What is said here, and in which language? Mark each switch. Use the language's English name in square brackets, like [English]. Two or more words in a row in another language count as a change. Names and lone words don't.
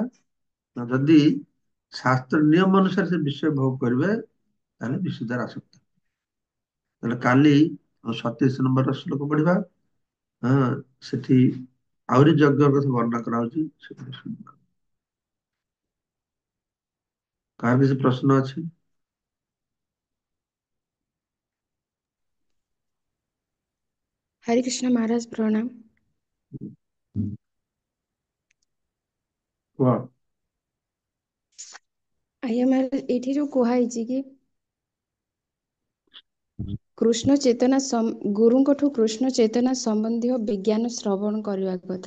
[Odia] ନା ଯଦି ଶାସ୍ତ୍ର ନିୟମ ଅନୁସାରେ ସେ ବିଷୟ ଭୋଗ କରିବେ, ତାହେଲେ ବିଶ୍ୱ ଦ୍ୱାରା ଆସକ୍ତ। ତାହେଲେ କାଲି 27 ନମ୍ବର ଶ୍ଲୋକ ପଢିବା। ହଁ, ସେଠି ଆହୁରି ଯଜ୍ଞ କଥା ବର୍ଣ୍ଣନା କରାହଉଛି, ସେଠି ଶୁଣିବା। କାହାର କିଛି ପ୍ରଶ୍ନ ଅଛି? [Hindi] हरे कृष्ण महाराज प्रणाम। [Odia] କୁହ। ଆଜ୍ଞା महाराज, ଏଠି ଯୋଉ କୁହା ହେଇଛି କି କୃଷ୍ଣ ଚେତନା ଗୁରୁଙ୍କଠୁ କୃଷ୍ଣ ଚେତନା ସମ୍ବନ୍ଧୀୟ ବିଜ୍ଞାନ ଶ୍ରବଣ କରିବା କଥା।